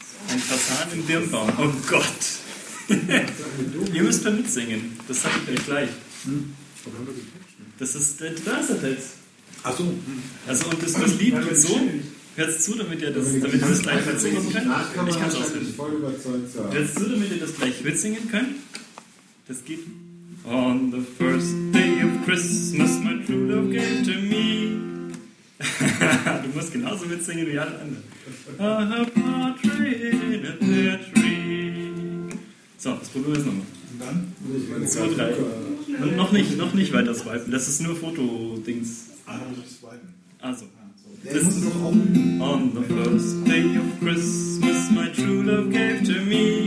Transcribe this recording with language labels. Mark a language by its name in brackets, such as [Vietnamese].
[German] Ein Fasan im Birnbaum. Oh Gott. Ihr müsst da mitsingen. Das sag ich euch gleich. Das ist das. Ach so. Also, und das Lied geht so. Hörst zu, damit ihr das gleich mitsingen könnt? Ich kann es auswendig. Ich bin voll überzeugt, ja. Hörst du, damit ihr das gleich mitsingen könnt? Das geht. [English] On the first day of Christmas, my true love gave to me. [German] Du musst genauso mitsingen wie alle anderen. [English] A partridge in a pear tree. [German] So, das probieren wir jetzt nochmal. Und dann? Und noch nicht weiter swipen. Das ist nur Foto-Dings. Ah, muss ich swipen. Also. [English] This is on the first day of Christmas, my true love gave to me.